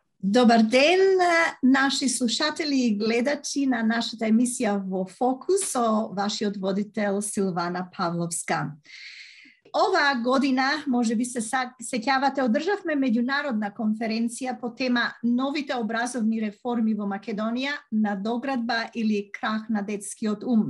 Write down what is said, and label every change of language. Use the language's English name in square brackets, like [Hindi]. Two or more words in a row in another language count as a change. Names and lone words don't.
[Macedonian] Добар ден, наши слушатели и гледачи на нашата емисија во Фокус со вашиот водител Силвана Павловска. Ова година, може би се сеќавате, одржавме меѓународна конференција по тема новите образовни реформи во Македонија, надоградба или крах на детскиот ум.